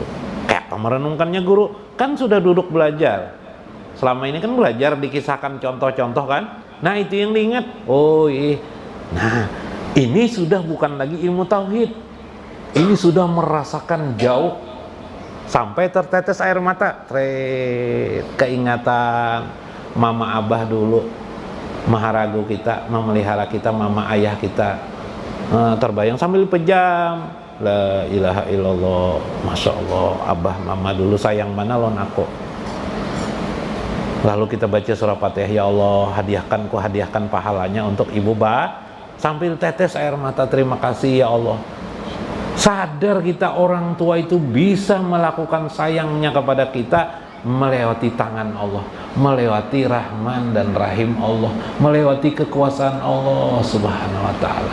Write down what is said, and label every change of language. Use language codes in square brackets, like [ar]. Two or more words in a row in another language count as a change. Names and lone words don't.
[bjn] Kayak apa merenungkannya guru? Kan sudah duduk belajar. [id] Selama ini kan belajar dikisahkan contoh-contoh kan? Nah itu yang diingat. Oh iya. Nah ini sudah bukan lagi ilmu tauhid. Ini sudah merasakan jauh sampai tertetes air mata. [bjn] Keingatan mama abah dulu, maharagu kita, memelihara kita, mama ayah kita, terbayang sambil pejam. [ar] لا إله إلا الله، ما شاء الله, [bjn] abah mama dulu sayang mana lon aku. [id] Lalu kita baca surah Fatihah, ya Allah hadiahkan, ku hadiahkan pahalanya untuk ibu ba, sambil tetes air mata, terima kasih ya Allah. Sadar kita orang tua itu bisa melakukan sayangnya kepada kita melewati tangan Allah, melewati Rahman dan Rahim Allah, melewati kekuasaan Allah [ar] سبحانه وتعالى.